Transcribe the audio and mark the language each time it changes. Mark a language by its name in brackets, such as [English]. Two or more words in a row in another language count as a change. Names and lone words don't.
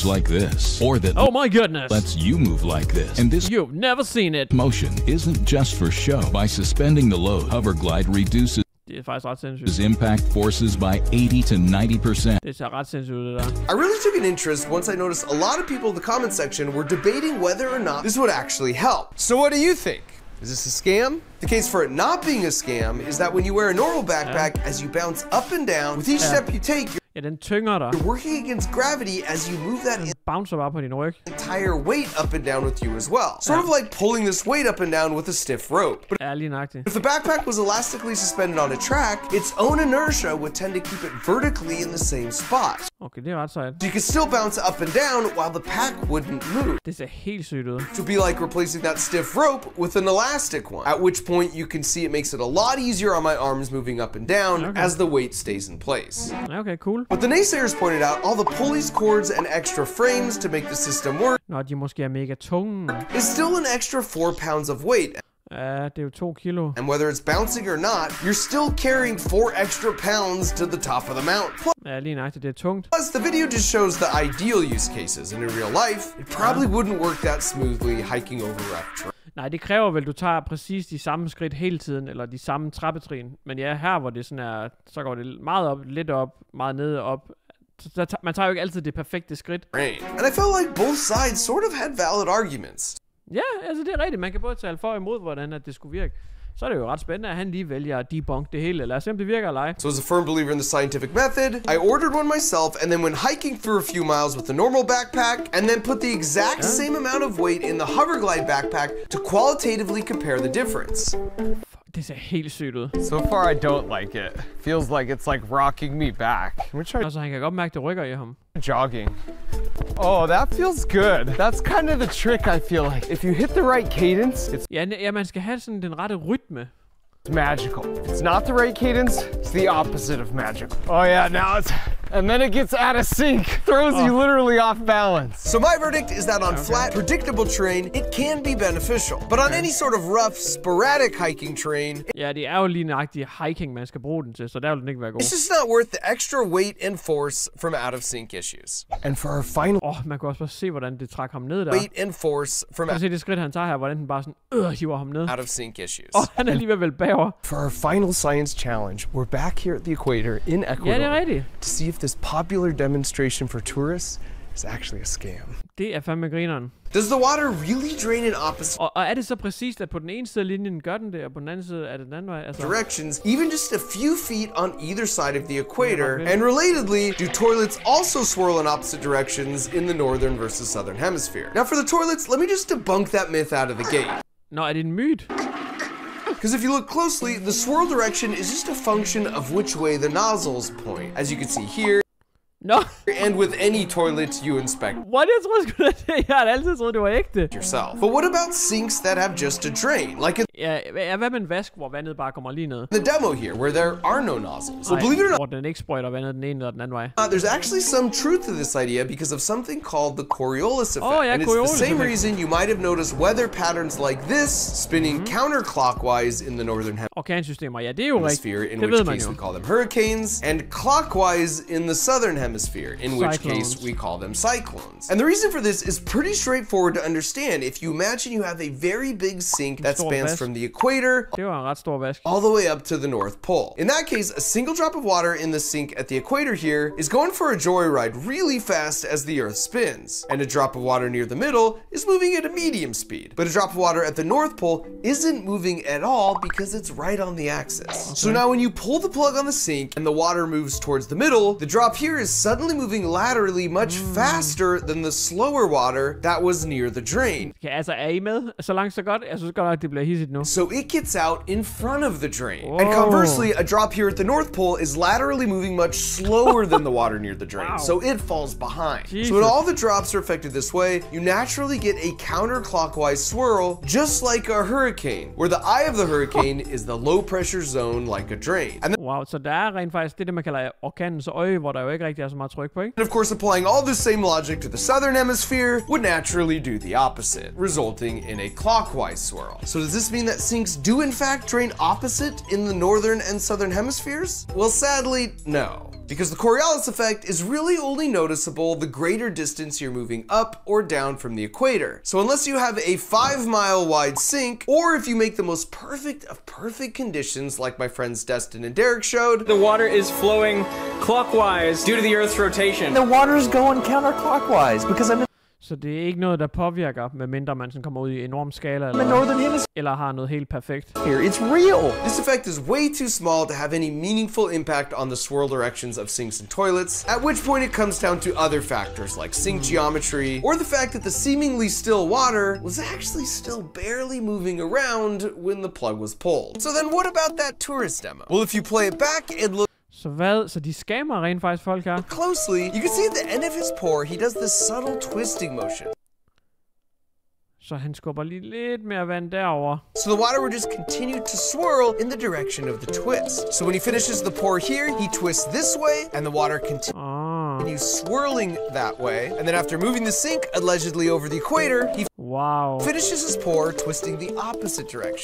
[English] like this, or that Oh my goodness. lets you move like this. And this You've never seen it. motion isn't just for show. By suspending the load, Hoverglide reduces [Danish] Det er faktisk ret sindssygt. [English] impact forces by 80 to 90%. [Danish] Det ser ret sindssygt ud, det der. [English] I really took an interest once I noticed a lot of people in the comment section were debating whether or not this would actually help. So what do you think? Is this a scam? The case for it not being a scam is that when you wear a normal backpack, as you bounce up and down, with each step you take, [Danish] Ja, den tynger dig. [English] you're working against gravity as you move that [Danish] Bouncer bare på din ryg. [English] entire weight up and down with you as well. Sort of like pulling this weight up and down with a stiff rope. But [Danish] Ja, lige nøjagtigt. [English] if the backpack was elastically suspended on a track, its own inertia would tend to keep it vertically in the same spot. [Danish] Okay, det er ret sejt. [English] So you could still bounce up and down while the pack wouldn't move. [Danish] Det ser helt sygt ud. [English] It would be like replacing that stiff rope with an elastic one. At which point you can see it makes it a lot easier on my arms moving up and down as the weight stays in place. [Danish] Ja, okay, cool. [English] But the naysayers pointed out all the pulleys, cords, and extra frames to make the system work [Danish] Nå, de måske er mega tunge. [English] is still an extra 4 pounds of weight. [Danish] Ja, det er jo 2 kilo. [English] And whether it's bouncing or not, you're still carrying 4 extra pounds to the top of the mount. [Danish] Ja, lige nøjagtigt, det er tungt. [English] Plus, the video just shows the ideal use cases, and in real life, it probably wouldn't work that smoothly hiking over rough terrain. [Danish] Nej, det kræver vel, du tager præcis de samme skridt hele tiden, eller de samme trappetrin. Men ja, her hvor det sådan er, så går det meget op, lidt op, meget ned og op. Man tager jo ikke altid det perfekte skridt. [English] And I felt like both sides sort of had valid arguments. [Danish] Ja, altså det er rigtigt. Man kan både tale for og imod, hvordan at det skulle virke. Så er det jo ret spændende, at han lige vælger at debunk det hele. Lad os se, om det virker eller ej. [English] So as a firm believer in the scientific method, I ordered one myself and then went hiking through a few miles with the normal backpack and then put the exact same amount of weight in the hoverglide backpack to qualitatively compare the difference. [Danish] Det ser helt sygt ud. [English] So far, I don't like it. Feels like it's like rocking me back. Which are [Danish] Altså, han kan godt mærke, det rykker i ham. [English] jogging. Oh, that feels good. That's kind of the trick, I feel like. If you hit the right cadence, it's [Danish] Ja, man skal have sådan den rette rytme. [English] magical. If it's not the right cadence, it's the opposite of magical. Oh yeah, now it's... And then it gets out of sync. Throws you literally off balance. So my verdict is that on flat, predictable terrain, it can be beneficial. But on any sort of rough, sporadic hiking terrain, [Danish] Ja, det er jo lige nøjagtigt hiking, man skal bruge den til, så der vil den ikke være god. [English] it's just not worth the extra weight and force from out of sync issues. And for our final [Danish] Man kan også bare se, hvordan det trækker ham ned der. [English] Weight and force from [Danish] Kan du se det skridt, han tager her, hvordan den bare sådan, hiver ham ned. [English] out of sync issues. [Danish] Han er alligevel vel bagover. [English] For our final science challenge, we're back here at the equator in Ecuador [Danish] Ja, det er rigtigt. [English] to see if this popular demonstration for tourists is actually a scam. [Danish] Det er fandme grineren. [English] Does the water really drain in opposite [Danish] Og er det så præcist, at på den ene side af linjen gør den det, og på den anden side er det den anden vej? Altså, [English] directions, even just a few feet on either side of the equator? And relatedly, do toilets also swirl in opposite directions in the northern versus southern hemisphere? Now for the toilets, let me just debunk that myth out of the gate. [Danish] Nå, er det en myte? [English] Because if you look closely, the swirl direction is just a function of which way the nozzles point. As you can see here, [Danish] Nå, [English] and with any toilet you inspect what? [Danish] Jeg troede sgu da det. Jeg har altid troet, det var ægte. [English] yourself. But what about sinks that have just a drain? Like in [Danish] Ja, hvad med en vask, hvor vandet bare kommer lige ned? [English] the demo here, where there are no nozzles. So believe it or not, [Danish] Hvor den ikke sprøjter vandet den ene eller den anden vej. [English] there's actually some truth to this idea because of something called the Coriolis effect. Oh, yeah, and it's Coriolis the same effect. reason you might have noticed weather patterns like this spinning counterclockwise in the northern [Danish] Orkansystemer, ja, det er jo rigtigt. [English] hemisphere, in [Danish] Det [English] which [Danish] ved man [English] case [Danish] jo. [English] we call them hurricanes, and clockwise in the southern hemisphere, in which Cyclones. case we call them cyclones. And the reason for this is pretty straightforward to understand. If you imagine you have a very big sink that [Danish] Stor [English] spans [Danish] vask. [English] from the equator [Danish] Det var en ret stor vask. [English] all the way up to the North Pole. In that case, a single drop of water in the sink at the equator here is going for a joyride really fast as the Earth spins. And a drop of water near the middle is moving at a medium speed. But a drop of water at the North Pole isn't moving at all because it's right on the axis. So now when you pull the plug on the sink and the water moves towards the middle, the drop here is suddenly moving laterally much faster than the slower water that was near the drain. [Danish] Ja, altså, er I med? Så langt så godt. Jeg synes godt nok, det bliver hissigt nu. [English] So it gets out in front of the drain. And conversely, a drop here at the North Pole is laterally moving much slower than the water near the drain, so it falls behind. So when all the drops are affected this way, you naturally get a counterclockwise swirl, just like a hurricane, where the eye of the hurricane is the low pressure zone like a drain. And [Danish] Wow, så der er rent faktisk det, man kalder orkanens øje, hvor der jo ikke rigtig er så meget tryk på, ikke? [English] of course, applying all this same logic to the southern hemisphere would naturally do the opposite, resulting in a clockwise swirl. So does this mean that sinks do in fact drain opposite in the northern and southern hemispheres? Well, sadly, no. Because the Coriolis effect is really only noticeable the greater distance you're moving up or down from the equator. So unless you have a 5-mile wide sink, or if you make the most perfect of perfect conditions like my friends Destin and Derek showed, The water is flowing clockwise due to the Earth's rotation. The water's going counterclockwise because I'm [Danish] Så det er ikke noget, der påvirker, medmindre man sådan kommer ud i enorm skala, [English] in the northern hemisphere. [Danish] eller har noget helt perfekt. [English] It's real. this effect is way too small to have any meaningful impact on the swirl directions of sinks and toilets, at which point it comes down to other factors like sink geometry, or the fact that the seemingly still water was actually still barely moving around when the plug was pulled. So then what about that tourist demo? Well, if you play it back and look [Danish] Så hvad? Så de scammer rent faktisk folk her? [English] closely, you can see at the end of his pour, he does this subtle twisting motion. [Danish] Så han skubber lige lidt mere vand derover. [English] So the water would just continue to swirl in the direction of the twist. So when he finishes the pour here, he twists this way, and the water continues swirling that way. And then after moving the sink allegedly over the equator, he finishes his pour, twisting the opposite direction.